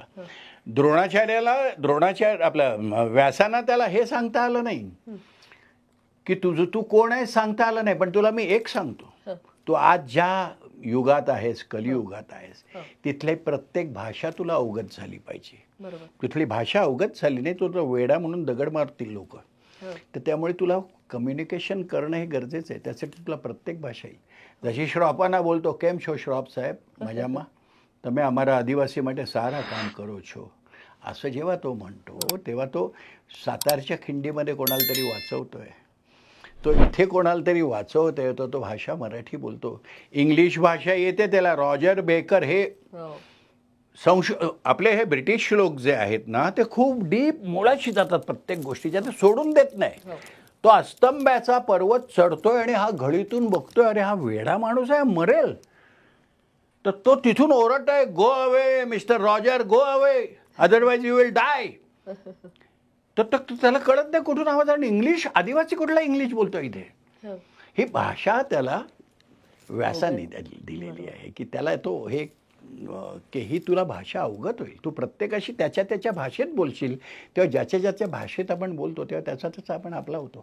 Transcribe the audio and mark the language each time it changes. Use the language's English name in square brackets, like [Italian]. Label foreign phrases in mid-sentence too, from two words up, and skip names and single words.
[Marathi] द्रोणाचार्य आपल्या व्यासांना त्याला हे सांगता आलं नाही की तू कोण आहे सांगता आलं नाही, पण तुला मी एक सांगतो, तू आज ज्या युगात आहेस, कलियुगात आहेस, तिथली प्रत्येक भाषा तुला अवगत झाली पाहिजे. तिथली भाषा अवगत झाली नाही तो वेडा म्हणून दगड मारतील लोक. तर त्यामुळे तुला कम्युनिकेशन करणं हे गरजेचं आहे. त्यासाठी तुला प्रत्येक भाषा येईल. जशी श्रॉपांना बोलतो, [Gujarati] केम છો શ્રોપ સાહેબ, મજામાં, તમે અમારા આદિવાસી માટે સારા કામ કરો છો, [Marathi] असं जेव्हा तो म्हणतो तेव्हा तो सातारच्या खिंडीमध्ये कोणाला तरी वाचवतोय, तो इथे कोणाला तरी वाचवतोय, तो भाषा मराठी बोलतो. इंग्लिश भाषा येते त्याला. रॉजर बेकर हे आपले हे ब्रिटिश लोक जे आहेत ना, ते खूप डीप मुळाशी जातात प्रत्येक गोष्टीच्या, ते सोडून देत नाही. तो अस्तंब्याचा पर्वत चढतोय आणि हा घडीतून बघतोय, अरे हा वेडा माणूस आहे, मरेल. तर तो तिथून ओरडतोय, [English] go away Mister Roger, go away, otherwise you will die. [Marathi] तर त्याला कळत नाही कुठून आवाज, आणि इंग्लिश, आदिवासी कुठला इंग्लिश बोलतो इथे. ही भाषा त्याला व्यासांनी दिलेली आहे की त्याला तो हे की ही तुला भाषा अवगत होईल, तू प्रत्येकाशी त्याच्या भाषेत बोलशील, तेव्हा ज्याच्या भाषेत आपण बोलतो तेव्हा त्याचा आपण आपला होतो.